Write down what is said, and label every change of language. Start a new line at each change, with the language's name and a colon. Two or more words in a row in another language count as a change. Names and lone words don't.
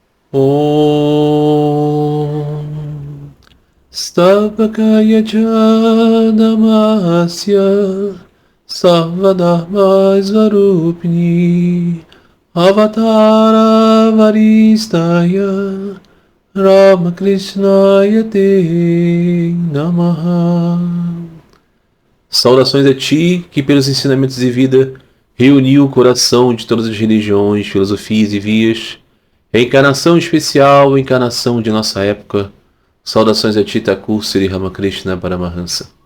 Sanskrit: Om Stavakaya Namasya Sarvadharma Svarupini Avatara Varistaya Ramakrishnaya Te Namaha.
Portuguese: Saudações a ti, que pelos ensinamentos de vida reuniu o coração de todas as religiões, filosofias e vias. Encarnação especial, encarnação de nossa época. Saudações a ti, Thakur Sri Ramakrishna Paramahansa.